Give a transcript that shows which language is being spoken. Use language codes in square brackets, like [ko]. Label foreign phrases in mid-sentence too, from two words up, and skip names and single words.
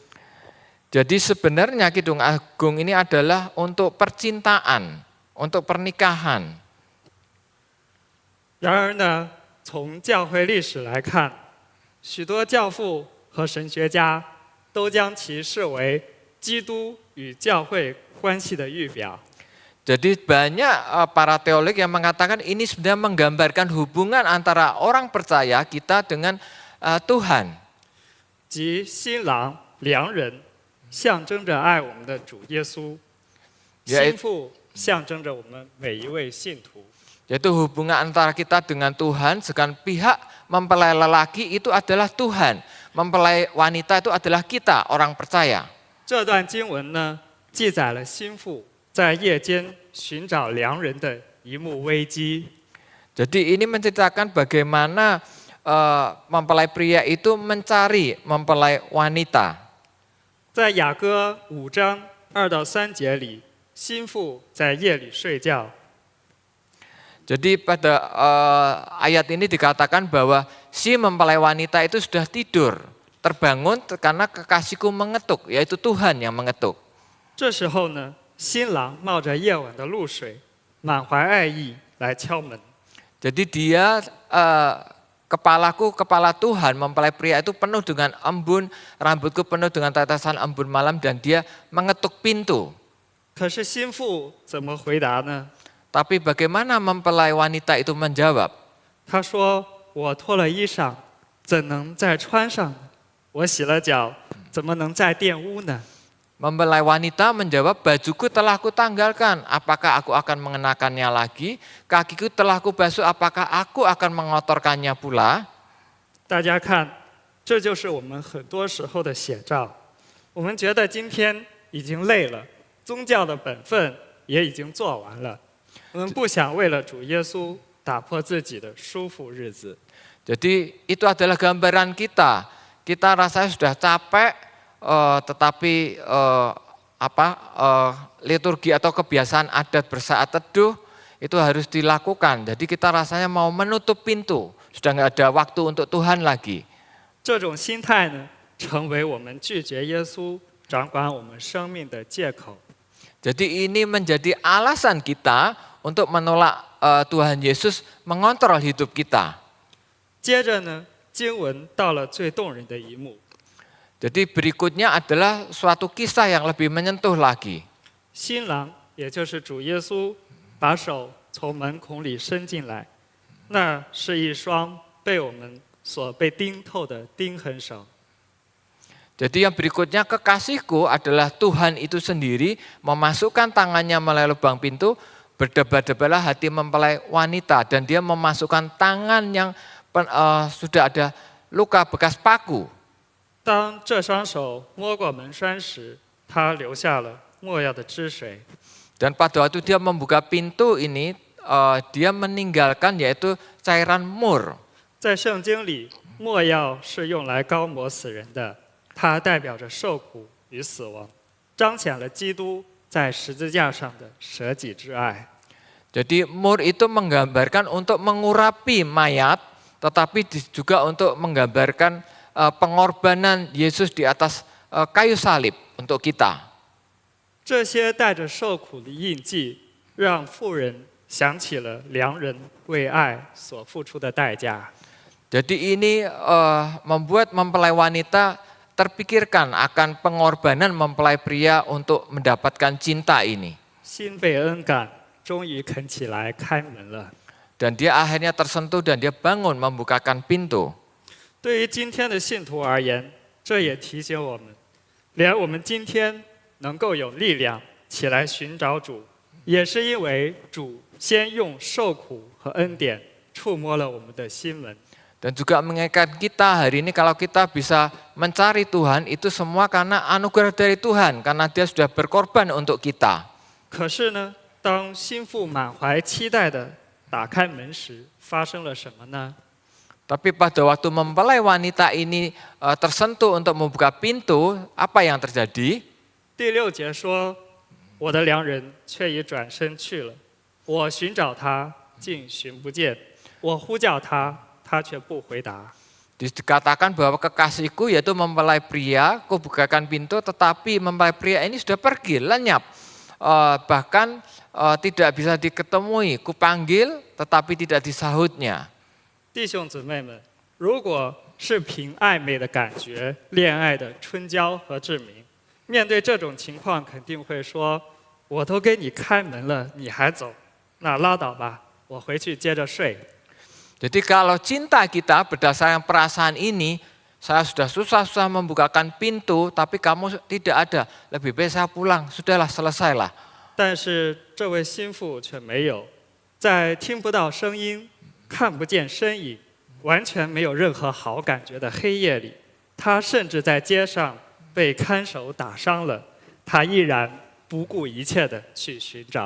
[id] Jadi sebenarnya Kidung Agung ini adalah untuk percintaan, untuk pernikahan. [zh] 然而呢，从教会历史来看，许多教父和神学家都将其视为基督与教会关系的预表。 [id] Jadi banyak para teolog yang mengatakan ini sebenarnya menggambarkan hubungan antara orang percaya kita dengan Tuhan. [zh] 即新郎良人象征着爱我们的主耶稣，新妇象征着我们每一位信徒。 [id] Yaitu hubungan antara kita dengan Tuhan, sedangkan pihak mempelai lelaki itu adalah Tuhan, mempelai wanita itu adalah kita, orang percaya. [zh] 这段经文呢，记载了新妇在夜间寻找良人的一幕危机。 [id] Jadi ini menceritakan bagaimana mempelai pria itu mencari mempelai wanita. [zh] 在雅歌5章2到3节里，新妇在夜里睡觉。 [id] Jadi pada ayat ini dikatakan bahwa si mempelai wanita itu sudah tidur, terbangun karena kekasihku mengetuk, yaitu Tuhan yang mengetuk. [zh] 这时候呢，新郎冒着夜晚的露水，满怀爱意来敲门。 [id] Jadi dia kepala Tuhan, mempelai pria itu penuh dengan embun, rambutku penuh dengan tetesan embun malam dan dia mengetuk pintu. [zh] 可是新妇怎么回答呢？ [id] Tapi bagaimana mempelai wanita itu menjawab? [zh] 她说：“我脱了衣裳，怎能再穿上呢？我洗了脚，怎么能再玷污呢？” [id] Mempelai wanita menjawab, bajuku telah kutanggalkan, apakah aku akan mengenakannya lagi? Kakiku telah kubasuh, apakah aku akan mengotorkannya pula? [zh] 大家看，这就是我们很多时候的写照。我们觉得今天已经累了，宗教的本分也已经做完了，我们不想为了主耶稣打破自己的舒服日子。 [id] Jadi itu adalah gambaran kita. Kita rasanya sudah capek, tetapi liturgi atau kebiasaan adat bersaat teduh itu harus dilakukan. Jadi kita rasanya mau menutup pintu, sudah nggak ada waktu untuk Tuhan lagi. [zh] 这种心态呢，成为我们拒绝耶稣掌管我们生命的借口。 [id] Jadi ini menjadi alasan kita untuk menolak Tuhan Yesus mengontrol hidup kita. [zh] 接着呢，经文到了最动人的一幕。 [id] Jadi berikutnya adalah suatu kisah yang lebih menyentuh lagi. [zh] 新郎，也就是主耶稣，把手从门孔里伸进来， 那是一双被我们所被钉透的钉痕手。 [id] Jadi yang berikutnya kekasihku adalah Tuhan itu sendiri memasukkan tangannya melalui lubang pintu, berdebar-debarlah hati mempelai wanita dan dia memasukkan tangan yang sudah ada luka bekas paku. [zh] 当这双手摸过门栓时，他流下了没药的汁水。 [id] Dan pada waktu dia membuka pintu ini, dia meninggalkan yaitu cairan mur. [zh] 在圣经里，没药是用来膏抹死人的，它代表着受苦与死亡，彰显了基督在十字架上的舍己之爱。 [id] Jadi mur itu menggambarkan untuk mengurapi mayat, tetapi juga untuk menggambarkan pengorbanan Yesus di atas kayu salib untuk kita. [zh] 这些带着受苦的印记，让妇人想起了良人为爱所付出的代价。 [id] Jadi ini membuat mempelai wanita terpikirkan akan pengorbanan mempelai pria untuk mendapatkan cinta ini. [zh] 心被恩感，终于肯起来开门了。 [id] Dan dia akhirnya tersentuh dan dia bangun membukakan pintu. [zh] 对于今天的信徒而言，这也提醒我们，连我们今天能够有力量起来寻找主，也是因为主先用受苦和恩典触摸了我们的心门。 [id] Dan juga mengingatkan kita hari ini kalau kita bisa mencari Tuhan itu semua karena anugerah dari Tuhan, karena dia sudah berkorban untuk kita. [zh] 可是呢，当心腹满怀期待的打开门时，发生了什么呢？ [id] Tapi pada waktu mempelai wanita ini tersentuh untuk membuka pintu, apa yang terjadi? [zh] 第6节说：“我的良人却已转身去了，我寻找他，竟寻不见；我呼叫他，他却不回答。” [id] Dikatakan bahwa kekasihku yaitu mempelai pria, ku bukakan pintu, tetapi mempelai pria ini sudah pergi, lenyap. Bahkan tidak bisa diketemui, ku panggil tetapi tidak disahutnya. [zh] 弟兄姊妹们，如果是凭暧昧的感觉、恋爱的春娇和志明，面对这种情况，肯定会说：“我都给你开门了，你还走，那拉倒吧，我回去接着睡。” [id] Jadi kalau cinta kita berdasarkan perasaan ini, saya sudah susah-susah membukakan pintu, tapi kamu tidak ada, lebih baik saya pulang, sudahlah selesailah. [zh] 但是这位心腹却没有，在听不到声音、看不见身影、完全没有任何好感觉的黑夜里，他甚至在街上被看守打伤了，他依然不顾一切的去寻找。